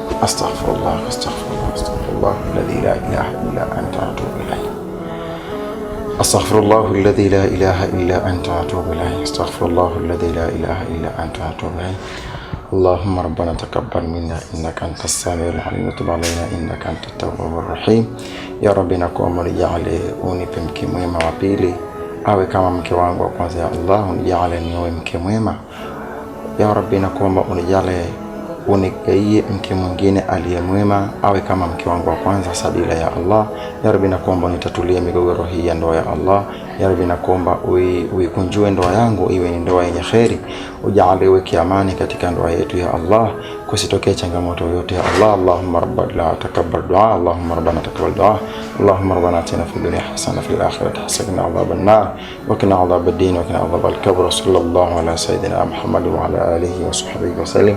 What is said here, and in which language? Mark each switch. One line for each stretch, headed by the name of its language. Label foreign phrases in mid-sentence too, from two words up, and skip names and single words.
Arabic: أستغفر الله الذي لا إله إلا أنت أتوب إليه. أستغفر الله الذي لا إله إلا أنت أتوب إليه. أستغفر الله الذي لا إله إلا أنت أتوب إليه. اللهم ربنا تقبل منا إنك أنت السميع العليم وتب علينا إنك أنت التواب الرحيم. يا ربي,
Swahili: nakuomba unijalie unipe mke mwema wa pili awe kama mke wangu wa kwanza.
Arabic: يا الله,
Swahili: unijalie niwe mke mwema.
Arabic: يا ربي,
Swahili: nakuomba unijalie unigaie mke mwingine aliyemwema awe kama mke wangu wa kwanza sabila.
Arabic: يا الله، يا ربي,
Swahili: nakuomba unitatulie migogoro hii ya ndoa.
Arabic: يا الله، يا ربي,
Swahili: nakuomba uikunjue ndoa yangu iwe ni ndoa yenye kheri. Ujalie weke amani katika ndoa yetu.
Arabic: يا الله,
Swahili: kusitokee changamoto yoyote.
Arabic: يا الله, اللهم ربنا تقبل دعاء. اللهم ربنا تقبل دعاء. اللهم ربنا آتنا في الدنيا حسنة في الآخرة حسنة وعذاب النار وقنا عذاب الدين وقنا عذاب القبر. صلى الله على سيدنا محمد وعلى آله وصحبه وسلم.